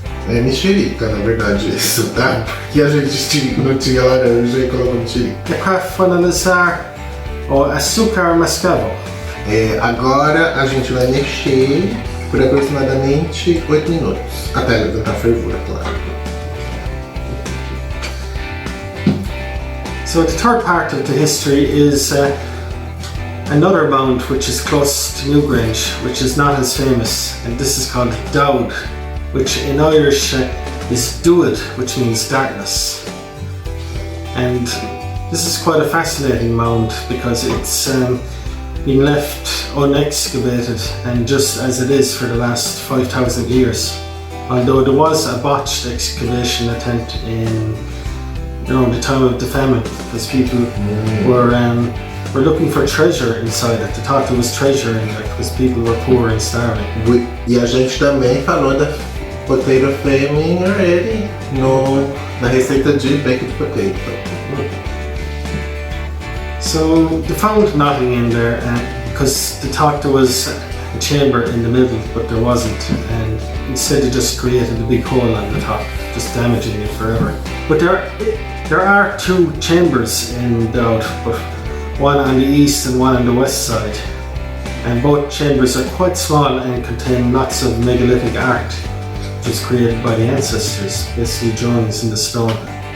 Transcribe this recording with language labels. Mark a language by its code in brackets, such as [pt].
[pt] É mexerica, na verdade, isso, tá? Porque a gente não tinha laranja e colocou mexerica. E para finalizar, o açúcar mascavo. Agora a gente vai mexer por aproximadamente 8 minutos, até levantar a fervura, claro. [en] So the third part of the history is another mound which is close to Newgrange, which is not as famous, and this is called Dowd, which in Irish is Duad, which means darkness. And this is quite a fascinating mound because it's been left unexcavated and just as it is for the last 5,000 years. Although there was a botched excavation attempt in around the time of the famine, because people were looking for treasure inside it. They thought there was treasure in it because people were poor and starving. [pt] E a gente também falou da [en] potato flaming already [pt] na receita de [en] baked potato. So they found nothing in there because they thought there was a chamber in the middle, but there wasn't, and instead they just created a big hole on the top, just damaging it forever. But there are two chambers in Dowd, but one on the east and one on the west side, and both chambers are quite small and contain lots of megalithic art which was created by the ancestors, basically drawings in the stone.